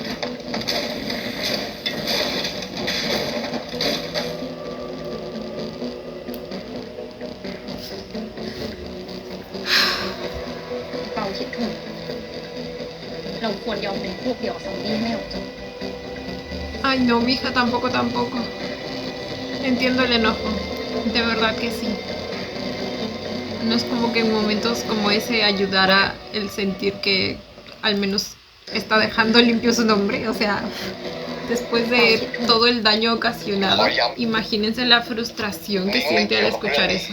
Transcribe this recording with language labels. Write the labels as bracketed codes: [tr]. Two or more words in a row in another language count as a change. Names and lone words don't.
[th] เปาคิดถูกเราควรยอมเป็นพวกเดียวกับซอมบี้ไม่ออกจาก [es] Ay, no, mija, tampoco, tampoco. Entiendo el enojo. De verdad que sí. No es como que en momentos como ese ayudara el sentir que al menos está dejando limpio su nombre. O sea, después de todo el daño ocasionado, imagínense la frustración que siente al escuchar eso.